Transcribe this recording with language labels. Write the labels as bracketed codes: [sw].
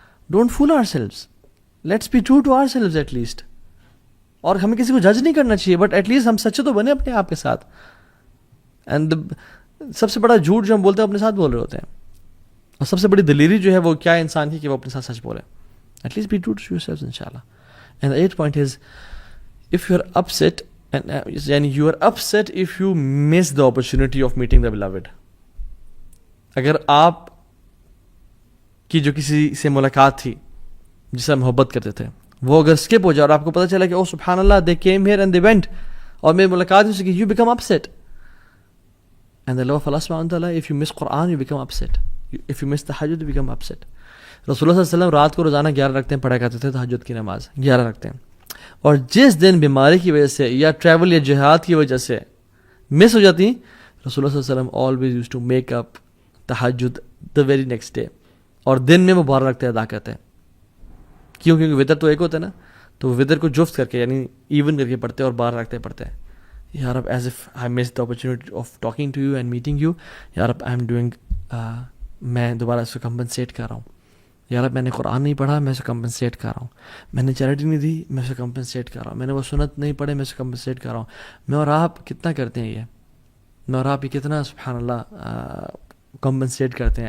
[en] Don't fool ourselves, let's be true to ourselves at least. [ur] اور ہمیں کسی کو جج نہیں کرنا چاہیے, [en] but at least [ur] ہم سچے تو بنے اپنے آپ کے ساتھ. اینڈ سب سے بڑا جھوٹ جو ہم بولتے ہیں اپنے ساتھ بول رہے ہوتے ہیں, اور سب سے بڑی دلیری جو ہے وہ کیا انسان کی کہ وہ اپنے ساتھ سچ بولے. [en] At least be true to yourself انشاءاللہ. And the 8th point is if you are upset, and you are upset if you miss the opportunity of meeting the beloved. [ur] اگر آپ کی جو کسی سے ملاقات تھی جس سے محبت کرتے تھے, وہ اگر اسکپ ہو جائے اور آپ کو پتہ چلا کہ او سبحان اللہ [en] they came here and they went, [ur] اور میری ملاقات ہو سکی, [en] you become upset. And the love of Allah subhanahu wa ta'ala, if you miss Quran, you become upset. If you miss tahajjud, you become upset. [ur] رسول اللہ صلی اللہ علیہ وسلم رات کو روزانہ 11 رکعتیں پڑھا کرتے تھے, تہجد کی نماز 11 رکعتیں. اور جس دن بیماری کی وجہ سے یا ٹریول یا جہاد کی وجہ سے مس ہو جاتی, رسول اللہ صلی اللہ علیہ وسلم [en] always used to make up [ur] تہجد [en] the very next day, [ur] اور دن میں وہ 12 رکعتیں ادا کرتے ہیں. کیونکہ وطر تو ایک ہوتا ہے نا, تو وطر کو جفت کر کے یعنی ایون کر کے پڑھتے ہیں اور 12 رکعتیں پڑھتے ہیں. [en] یا رب, as if I missed the opportunity of talking to you and meeting you, یا رب I am doing, [ur] میں دوبارہ اس کو کمپنسیٹ کر رہا ہوں. یا رب میں نے قرآن نہیں پڑھا, میں اسے کمپنسیٹ کر رہا ہوں. میں نے چیریٹی نہیں دی, میں اسے کمپنسیٹ کر رہا ہوں. میں نے وہ سنت نہیں پڑھے, میں اسے کمپنسیٹ کر رہا ہوں. میں اور آپ کتنا کرتے ہیں یہ, میں اور آپ یہ کتنا سبحان اللہ کمپنسیٹ کرتے ہیں.